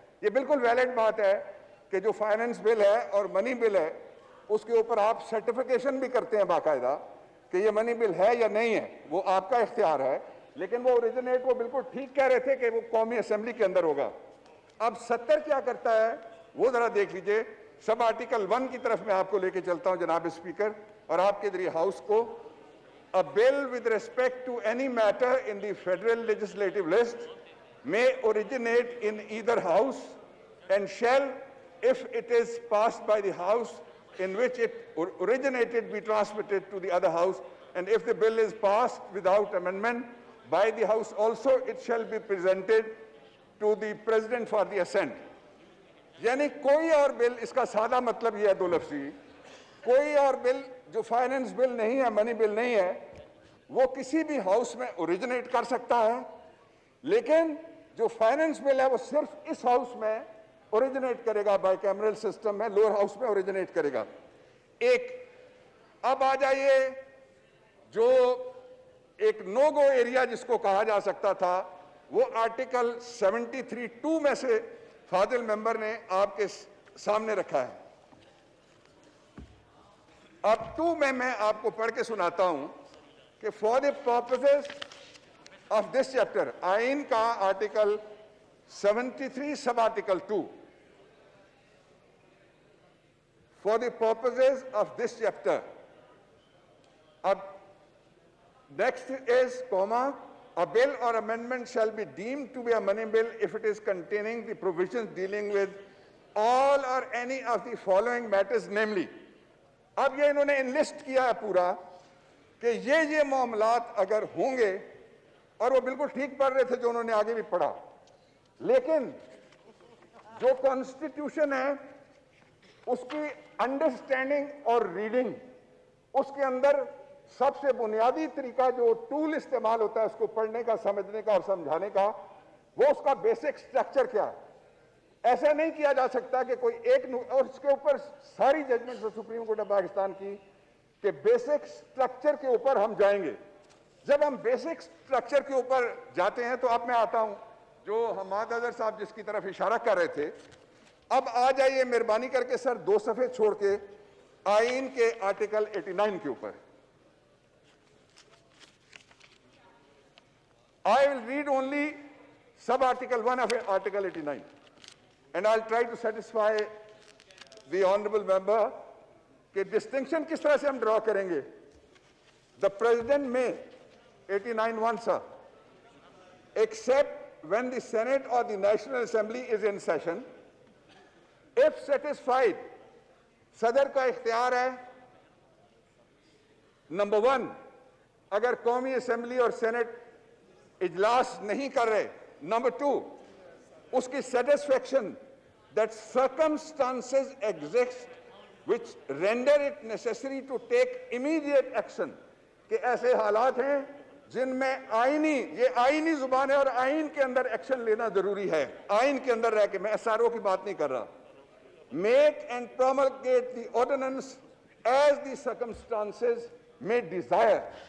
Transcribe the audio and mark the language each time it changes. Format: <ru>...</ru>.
<ur>یہ بالکل ویلڈ بات ہے کہ جو فائننس بل ہے اور منی بل ہے اس کے اوپر آپ سرٹیفیکیشن بھی کرتے ہیں باقاعدہ کہ یہ منی بل ہے یا نہیں ہے, وہ آپ کا اختیار ہے. لیکن وہ اوریجنیٹ, وہ بالکل ٹھیک کہہ رہے تھے کہ وہ قومی اسمبلی کے اندر ہوگا. اب 70 کیا کرتا ہے وہ ذرا دیکھ لیجئے. سب آرٹیکل 1 کی طرف میں آپ کو لے کے چلتا ہوں جناب اسپیکر, اور آپ کے ذریعے ہاؤس کو.</ur> <en>A bill with respect to any matter in the federal legislative list may originate in either house and shall, if it is passed by the house in which it originated, be transmitted to the other house, and if the bill is passed without amendment by the house also, it shall be presented to the president for the assent.</en> <ur>یعنی کوئی اور بل, اس کا سادہ مطلب یہ ہے 2 لفظی, کوئی اور بل جو فائننس بل نہیں ہے, منی بل نہیں ہے, وہ کسی بھی ہاؤس میں اوریجنیٹ کر سکتا ہے, لیکن جو فائننس بل ہے وہ صرف اس ہاؤس میں اوریجنیٹ کرے گا, بائی کیمرل سسٹم میں لوور ہاؤس میں اوریجنیٹ کرے گا. ایک اب آ جائیے جو ایک نو گو ایریا جس کو کہا جا سکتا تھا, وہ آرٹیکل 73(2) میں سے فاضل ممبر نے آپ کے سامنے رکھا ہے. اب 2 میں آپ کو پڑھ کے سناتا ہوں کہ</ur> <en>for the purposes of this chapter,</en> <ur>آئین کا article 73 sub article 2,</ur> <en>for the purposes of this chapter. Ab next is, comma, a bill or amendment shall be deemed to be a money bill if it is containing the provisions dealing with all or any of the following matters, namely.</en> <ur>اب یہ انہوں نے انلسٹ کیا ہے پورا کہ یہ معاملات اگر ہوں گے اور وہ بالکل ٹھیک پڑھ رہے تھے جو انہوں نے آگے بھی پڑھا. لیکن جو کانسٹیٹیوشن ہے اس کی انڈرسٹینڈنگ اور ریڈنگ, اس کے اندر سب سے بنیادی طریقہ جو ٹول استعمال ہوتا ہے اس کو پڑھنے کا, سمجھنے کا اور سمجھانے کا, وہ اس کا بیسک سٹرکچر کیا ہے. ایسا نہیں کیا جا سکتا کہ کوئی ایک اور اس کے اوپر ساری judgment supreme court of Pakistan کی کہ بیسک سٹرکچر کے اوپر ہم جائیں گے. جب ہم بیسک سٹرکچر کے اوپر جاتے ہیں تو اب میں آتا ہوں جو حماد اظہر صاحب جس کی طرف اشارہ کر رہے تھے. اب آ جائیے مہربانی کر کے سر 2 صفحے چھوڑ کے آئین کے آرٹیکل 89 کے اوپر.</ur> <en>I will read only sub-article 1 of Article 89, and I'll try to satisfy the honorable member</en> <ur>کہ distinction کس طرح سے ہم ڈرا کریں گے.</ur> <en>The President may 89(1) sir, except when the Senate or the National Assembly is in session, if satisfied,</en> <ur>صدر کا اختیار ہے. نمبر 1, اگر قومی اسمبلی اور سینٹ اجلاس نہیں کر رہے. نمبر 2, اس کی satisfaction</ur> <en>that circumstances exist which render it necessary to take immediate action,</en> <ur>کہ ایسے حالات ہیں جن میں یہ آئینی زبان ہے اور آئین کے اندر ایکشن لینا ضروری ہے. آئین کے اندر رہ کے, میں SRO کی بات نہیں کر رہا.</ur> <en>Make and promulgate the ordinance as the circumstances may desire.</en>